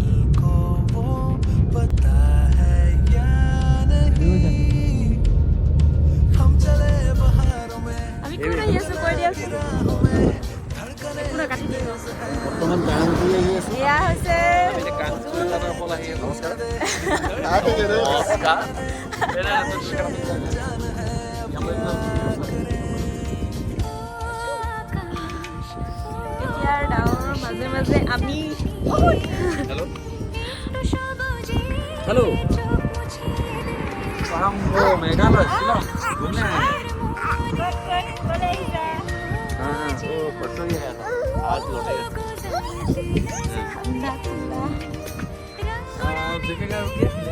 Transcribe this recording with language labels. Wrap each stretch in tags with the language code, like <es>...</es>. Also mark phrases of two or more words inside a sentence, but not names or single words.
<as>আমি কোন আহি আছোঁ কৈ দিয়াচোন এয়া হৈছে এতিয়াৰ ডাৱৰৰ মাজে মাজে আমি</as> <hi>हेलो हम वो मेघालय शिलोंग घूमने आए हैं हाँ वो परसों ही आया था आज लौटेगा देखेगा क्या</hi>